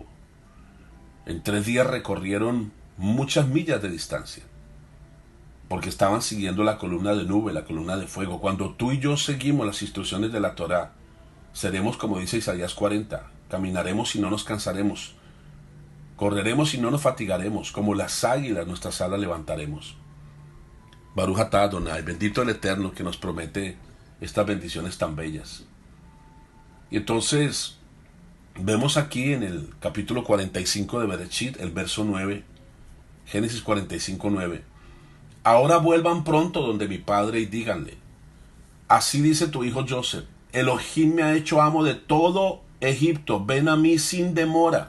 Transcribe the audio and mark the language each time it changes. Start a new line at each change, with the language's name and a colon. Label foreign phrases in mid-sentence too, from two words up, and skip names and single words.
Spanish: En 3 días recorrieron muchas millas de distancia, porque estaban siguiendo la columna de nube, la columna de fuego. Cuando tú y yo seguimos las instrucciones de la Torá, seremos como dice Isaías 40, caminaremos y no nos cansaremos, correremos y no nos fatigaremos, como las águilas nuestras alas levantaremos.
Hebrew: ברוך אתה אדוני,
Spanish: bendito el Eterno que nos promete estas bendiciones tan bellas. Y entonces vemos aquí en el capítulo 45 de Bereshit, el verso 9, Génesis 45:9. Ahora vuelvan pronto donde mi padre y díganle, así dice tu hijo Joseph, Elohim me ha hecho amo de todo Egipto, ven a mí sin demora.